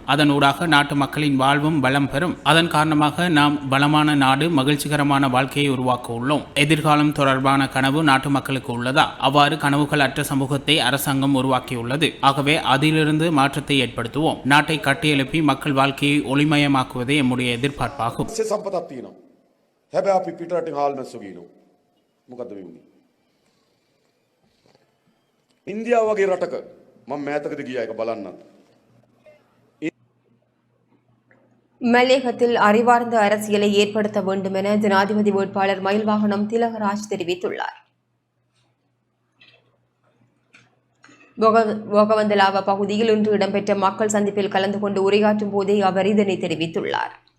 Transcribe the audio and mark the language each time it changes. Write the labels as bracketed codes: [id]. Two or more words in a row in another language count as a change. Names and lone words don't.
[ta] அதன் ஊடாக நாட்டு மக்களின் வாழ்வும் பலம் பெறும். அதன் காரணமாக நாம் பலமான நாடு, மகிழ்ச்சிகரமான வாழ்க்கையை உருவாக்க உள்ளோம். எதிர்காலம் தொடர்பான கனவு நாட்டு மக்களுக்கு உள்ளதா? அவ்வாறு கனவுகள் அற்ற சமூகத்தை அரசாங்கம் உருவாக்கியுள்ளது. ஆகவே அதிலிருந்து மாற்றத்தை ஏற்படுத்துவோம். நாட்டை கட்டியெழுப்பி மக்கள் வாழ்க்கையை ஒளிமயமாக்குவதே எம்முடைய எதிர்பார்ப்பாகும். [si] සම්පතක් තියෙනවා. හැබැයි අපි පිටරටින් හාල්මැස්සෝ ගිනෝ. මොකද්ද මේ වුනේ? ඉන්දියාව වගේ රටක මම මෑතකදී ගියා ඒක බලන්නත්. [ta] மலையகத்தில் அறிவார்ந்த அரசியலை ஏற்படுத்த வேண்டும் என ஜனாதிபதி வேட்பாளர் மயில்வாகனம் திலகராஜ் தெரிவித்துள்ளார். போகவந்தலாவ பகுதியில் இன்று இடம்பெற்ற மக்கள் சந்திப்பில் கலந்து கொண்டு உரையாற்றும் போதே அவர் இதனை தெரிவித்துள்ளார்.